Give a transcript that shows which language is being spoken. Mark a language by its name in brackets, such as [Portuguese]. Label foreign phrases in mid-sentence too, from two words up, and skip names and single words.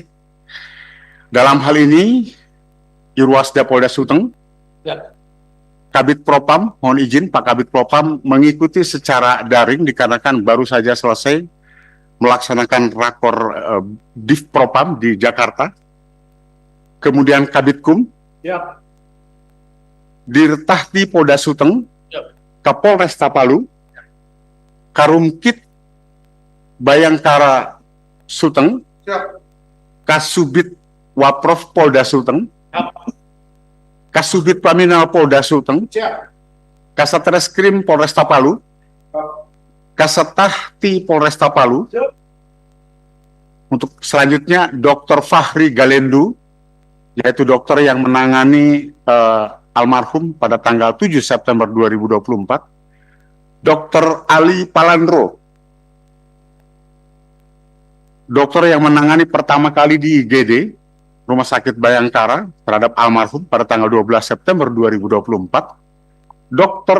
[Indonesian] Dalam hal ini, Irwasda Polda Sulteng, Kabid Propam, mohon izin Pak Kabid Propam mengikuti secara daring dikarenakan baru saja selesai melaksanakan rakor Div Propam di Jakarta. Kemudian Kabid Kum, Dirtahti Polda Sulteng, Kapolresta Palu, Karumkit Bayangkara Sulteng, Kasubit Waprof Polda Sulteng, Kasubit Paminal Polda Sulteng, Kasatreskrim Polresta Palu, Kasatahti Polresta Palu. Untuk selanjutnya Dr. Fahri Galendu, yaitu dokter yang menangani almarhum pada tanggal 7 September 2024, Dr. Ali Palandro, dokter yang menangani pertama kali di IGD, Rumah Sakit Bayangkara, terhadap almarhum pada tanggal 12 September 2024, Dr.